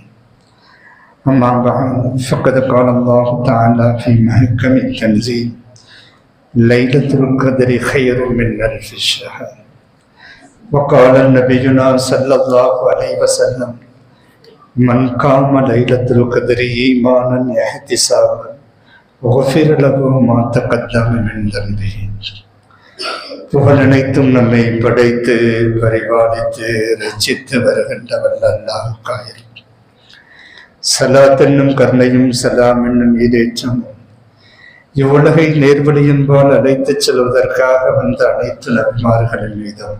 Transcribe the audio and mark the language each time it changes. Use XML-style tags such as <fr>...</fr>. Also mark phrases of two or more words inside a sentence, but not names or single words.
<ar>أما بعد، فقد قال الله تعالى في محكم التنزيل، ليلة القدر خير من ألف شهر. وقال نبينا صلى الله عليه وسلم، من قام ليلة القدر إيمانا واحتسابا غفر له ما تقدم من ذنبه.</ar> <ta>புகழ் அனைத்தும் நம்மை படைத்து பரிபாலித்து ரட்சித்து வருகின்ற வல்ல அல்லாஹ்வுக்காக சலாத் என்னும் கருணையும் சலாம் என்னும் ஈடேற்றமும் இவ்வுலகை நேர்வழியின்பால் அழைத்துச் செல்வதற்காக வந்த அனைத்து நபிமார்களின் மீதும்</ta>